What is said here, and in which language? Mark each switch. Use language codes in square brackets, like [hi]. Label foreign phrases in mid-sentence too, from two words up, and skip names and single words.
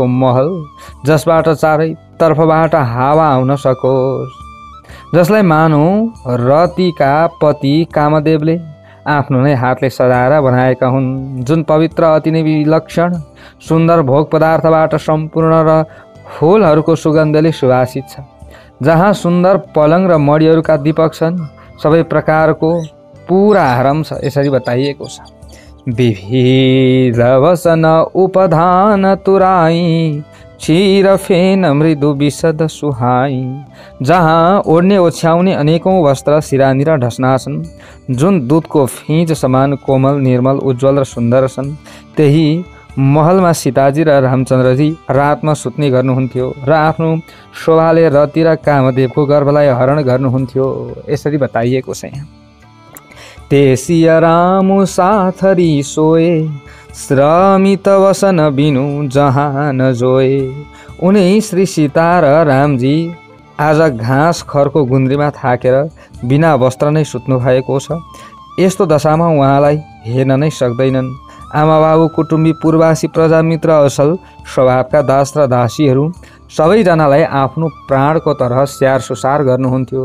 [ne] महल, जसबाट चारैतर्फबाट हावा आउन सकोस्, जसलाई मानौ रतिका पति कामदेवले आफ्नो नै हातले सजाएर बनाएका हुन्, जुन पवित्र अति नै विलक्षण सुन्दर भोग पदार्थबाट सम्पूर्ण र फूलहरूको सुगन्धले सुवासित छ, जहाँ सुन्दर पलङ र मणिहरूका दीपक छन्, सबै प्रकारको पूरा आराम छ। यसरी बताइएको छ। [awa] विविध वसन उपधान तुराई क्षीर फेन मृदु विशद सुहाई। [ne] जहाँ ओढ्ने ओछ्याउने अनेकौं वस्त्र सिरानी र ढस्ना छन्, जुन दूधको फिँज समान कोमल निर्मल उज्जवल र सुन्दर छन्। त्यही महलमा सीताजी र रामचन्द्रजी रातमा सुत्ने गर्नुहुन्थ्यो र आफ्नो शोभाले रति र कामदेवको गर्भलाई हरण गर्नुहुन्थ्यो। यसरी बताइएको छ। [awa] तेसिया रामु साथरी सोए श्रमित वसन बिनु जहाँ नजोए। [ne] उनै श्री सीता र रामजी आज घाँस खरको गुन्द्रीमा थाकेर बिना वस्त्र नै सुत्नु भएको छ। यस्तो दशामा उहाँलाई हेर्न नै सक्दैनन्। आमा बाबु कुटुम्बी पूर्वासी प्रजामित्र असल स्वभावका दास र दासीहरू सबैजनालाई आफ्नो प्राणको तरह स्याहार सुसार गर्नुहुन्थ्यो।